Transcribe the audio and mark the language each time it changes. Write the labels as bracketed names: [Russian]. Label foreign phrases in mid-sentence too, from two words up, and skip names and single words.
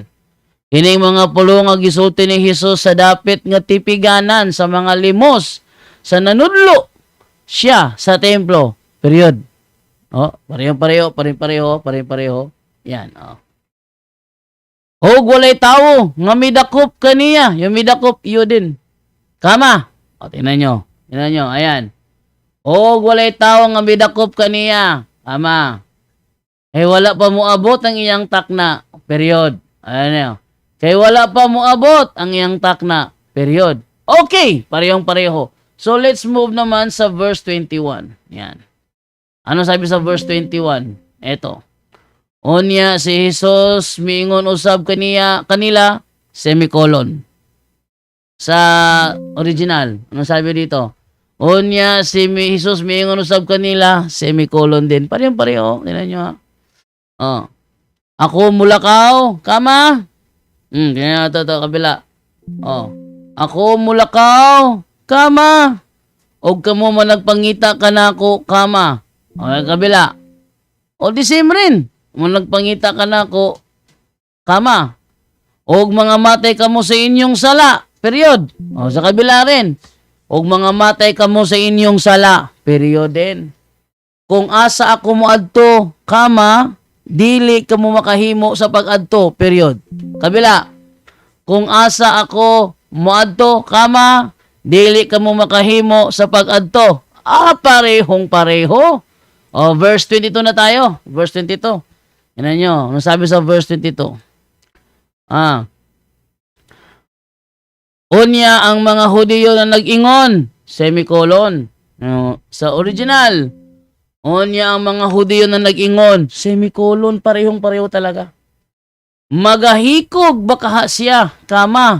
[Cebuano] Kining mga pulong nga gisulti ni Hesus sa dapit nga tipiganan sa mga limos sa nanudlo siya sa templo. [Filipino] Period. Oh, pareho. Yan, oh. [Cebuano] Hog walay tawo nga midakop kaniya, [Filipino] yung midakop iyo din. Kama. O, tingnan nyo, ayan. [Cebuano] Hog walay tawo nga midakop kaniya. Kama. Wala pa moabot ang iyang takna. [Filipino] Period. Ayan nyo. [Cebuano] Kay wala pa moabot ang iyang takna. [Filipino] Period. Okay, parehong-pareho. So, [English] let's move [Filipino] naman sa verse 21. Yan. Ano sabi sa verse 21? Eto. [Cebuano] Unya si Jesus miingon usab kanila, semicolon. [Filipino] Sa original, ano sabi dito? [Cebuano] Unya si Jesus miingon usab kanila, semicolon din. [Filipino] Pareho. Tingnan nyo ha. Oh. [Cebuano] Ako mulakaw, [Filipino] kama? Ganyan ito, kabila. Oh. [Cebuano] Ako mulakaw, kama? Og kamo man nagpangita kanako, kama? [Filipino] O, kabila. O, di same rin. [Cebuano] Kung nagpangita kanako, kama? Og mga matay kamo sa inyong sala, period. [Filipino] O, sa kabila rin. [Cebuano] Og mga matay kamo sa inyong sala, period din. Kung asa ako moadto, kama, dili kamo makahimo sa pag-adto, period. [Filipino] Kabila. [Cebuano] Kung asa ako moadto, kama, dili kamo makahimo sa pag-adto. [Filipino] Parehong-pareho. O, verse 22 na tayo. Verse 22. Yan nyo. Ano sabi sa verse 22? [Cebuano] Unya ang mga Hudiyo na nag-ingon, semicolon. [Filipino] Sa original. [Cebuano] Unya ang mga Hudiyo na nag-ingon, semicolon. [Filipino] Parehong-pareho talaga. [Cebuano] Magahikog baka siya, [Filipino] kama.